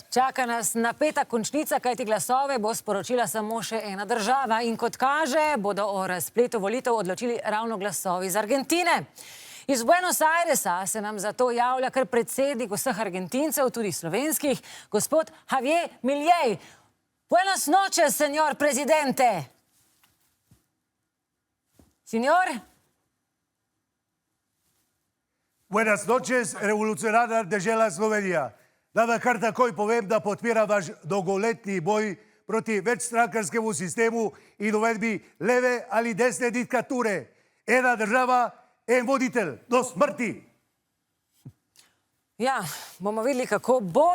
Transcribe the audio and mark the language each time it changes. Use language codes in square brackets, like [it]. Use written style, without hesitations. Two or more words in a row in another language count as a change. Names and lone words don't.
[sl] Čaka nas napeta končnica, kajti glasove bo sporočila samo še ena država. In kot kaže, bodo o razpletu volitev odločili ravno glasovi iz Argentine. Iz Buenos Airesa se nam zato javlja kar predsednik vseh Argentincev, tudi slovenskih, gospod Javier Milei. [es] Buenas noches, señor presidente. Señor? Buenas noches, [sl] revolucionarna dežela Slovenija. Da vam kar takoj povem, da podpira vaš dolgoletni boj proti večstrankarskemu sistemu in uvedbi leve ali desne diktature. Ena država, en voditelj, do smrti. Ja, bomo videli, kako bo.